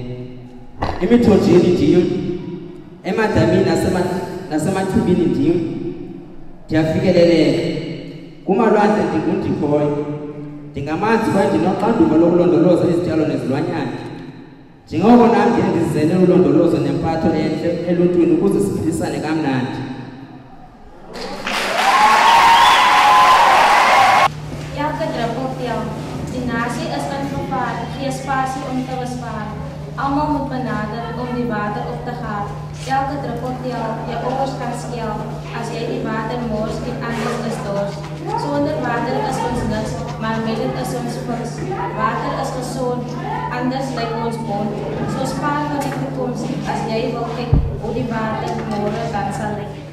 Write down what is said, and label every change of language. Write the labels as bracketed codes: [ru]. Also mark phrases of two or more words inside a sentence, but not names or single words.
[xh] Emithonjeni ndim, emadamini nasemachibini ndim, ndiyafikeleleka. Kumalwandle ndingundikhoyo. Ndingamanzi kwaye ndinoxanduva lokulondoloza izityalo nezilwanyana. Njengoko nam ndiye ndizele ulondolozo nempatho entle eluntwini ukuze siphilisane kamnandi. [af] Elke druppel tel. Die nasie is ingevaar, gee spasie om te bespaar. Almal moet benader om die water op te gaan. Elke druppel tel, jou oors gaan skel. As jy die water mors, die anders is dors. Sonder water is ons niks, maar met dit is ons viks. Water is gezond, anders lyk ons mond. So spaar van die toekoms, as jy wil kyk hoe die water môre dan sal lyk.